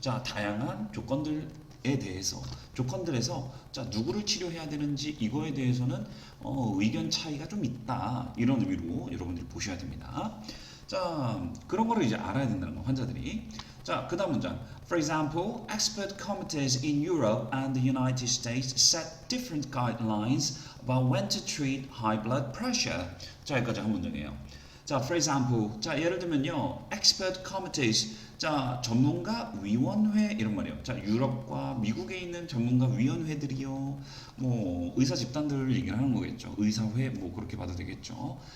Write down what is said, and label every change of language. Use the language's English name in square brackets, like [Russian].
[Korean] 자, 다양한 조건들에 대해서 조건들에서 자, 누구를 치료해야 되는지 이거에 대해서는 의견 차이가 좀 있다. 이런 의미로 여러분들이 보셔야 됩니다. 자, 그런 거를 이제 알아야 된다는 거, 환자들이. 자, 그 다음 문장. [English] For example, expert committees in Europe and the United States set different guidelines about when to treat high blood pressure. [Korean] 자, 여기까지 한 문장이에요. 자, [English] for example, [Korean] 자, 예를 들면요, [English] expert committees, [Korean] 자, 전문가 위원회 이런 말이에요. 자, 유럽과 미국에 있는 전문가 위원회들이요, 뭐 의사 집단들을 얘기를 하는 거겠죠. 의사회 뭐 그렇게 봐도 되겠죠.